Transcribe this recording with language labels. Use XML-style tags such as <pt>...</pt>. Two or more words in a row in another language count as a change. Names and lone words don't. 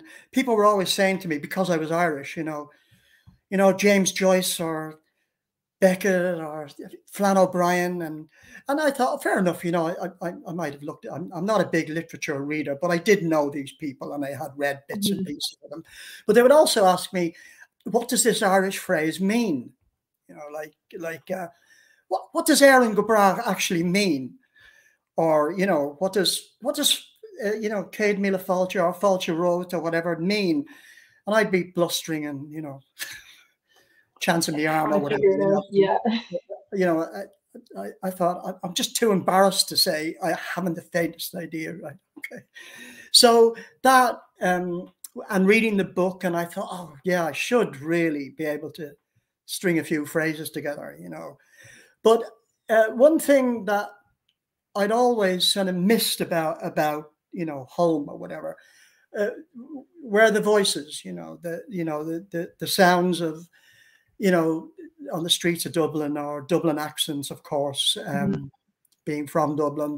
<en>People were always saying to me, because I was Irish, James Joyce or Beckett or Flann O'Brien, and I thought, fair enough, I might have looked. I'm not a big literature reader, but I did know these people, and I had read bits and pieces of them. But they would also ask me, what does this Irish phrase mean? What does</en> <ga>Éireann go bragh</ga> <en>actually mean? Or what does</en> <ga>Céad míle fáilte</ga> <en>or</en> <ga>fáilte rót</ga> <en>or whatever mean? And I'd be blustering and chancing my arm or whatever. I thought, I'm just too embarrassed to say I haven't the faintest idea. Right? Okay. So that and reading the book, and I thought, oh yeah, I should really be able to string a few phrases together, But one thing that I'd always kind of missed about home or whatever were the voices, the sounds of on the streets of Dublin, or Dublin accents, of course, being from Dublin.</en>